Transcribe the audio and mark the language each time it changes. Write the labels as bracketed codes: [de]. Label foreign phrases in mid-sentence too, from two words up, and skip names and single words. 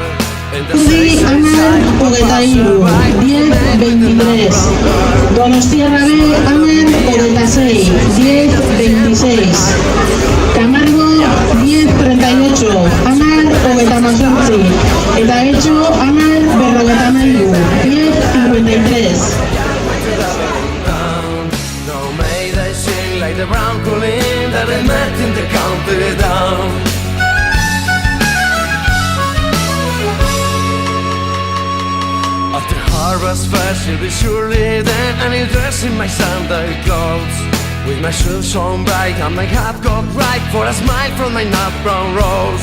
[eu] Urdi, Amer, Hogeita Iru, 10-23. Donostiarra B, Amer, Hogeita 6, 10-26. Camargo, 10-38. 58, eta Getxo 10:53, 10:53. [en] No, may they sing like the brown Colleen that I met in the countdown. After harvest fest, she'll be surely there, and he'll dress in my Sunday clothes, with my shoes on bright and my hat cocked right, for a smile from my nut brown rose.